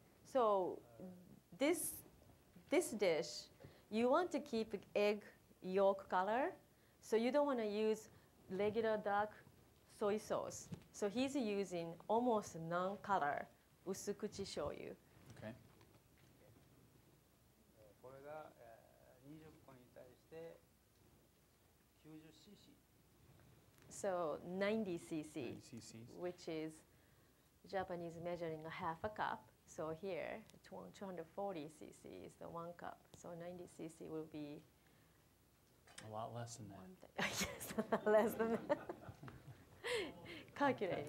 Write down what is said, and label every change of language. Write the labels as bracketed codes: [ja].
[en] So this dish, you want to keep egg yolk color, so you don't want to use regular dark soy sauce. So he's using almost non-color 薄口醤油。 Okay. [ja] これが、20個に対して 90cc。 [en] So 90 cc, 90 cc's. which is Japanese measuring a half a cup. So here, 240 cc is the 1 cup. So 90 cc will be A lot less than that. yes, less than that. Calculating.